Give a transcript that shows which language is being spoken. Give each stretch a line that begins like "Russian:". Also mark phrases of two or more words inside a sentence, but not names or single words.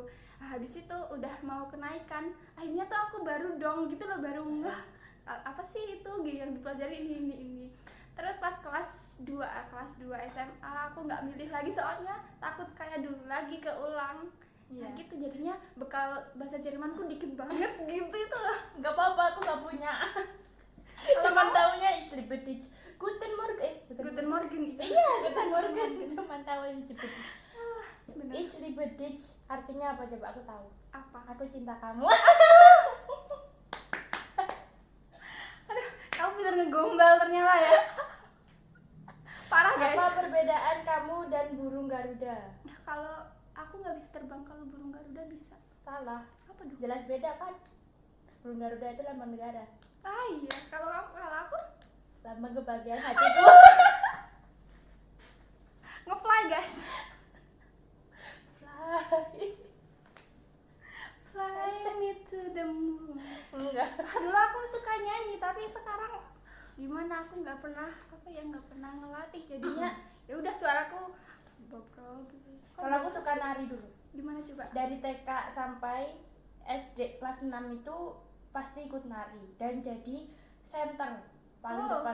Indonesian: Nah, habis itu udah mau kenaikan, akhirnya tuh aku baru dong gitu loh, baru ngeh apa sih itu yang dipelajari ini. Terus pas kelas 2 SMA aku nggak milih lagi soalnya takut kayak dulu lagi keulang. Nah gitu jadinya bekal bahasa Jermanku dikit banget gitu itu loh. Gak apa-apa, aku gak punya. Cuman taunya
German: ich liebe dich. Guten Morgen. Guten Morgen. Iya, Guten Morgen.
Indonesian: Cuman tahu
German: ich liebe dich.
Indonesian: Bener.
German: Ich liebe dich
Indonesian: artinya apa coba aku tahu. Apa? Aku cinta kamu. Aduh, kamu pintar ngegombal ternyata ya. Parah guys. Apa perbedaan kamu dan burung Garuda? Kalau aku nggak bisa terbang, kalau burung Garuda bisa. Salah. Apa dong? Jelas beda kan? Burung Garuda itu lambang negara. Ah iya, kalau aku Lambang kebahagiaan hatiku.
English: nge-fly guys. Fly me to the moon.
Indonesian: Enggak. Dulu aku suka nyanyi, tapi sekarang gimana aku nggak pernah ngelatih, jadinya ya udah suaraku bobrok gitu. Kalau aku suka nari dulu. Gimana coba? Dari TK sampai SD kelas 6 itu pasti ikut nari dan jadi center paling depan.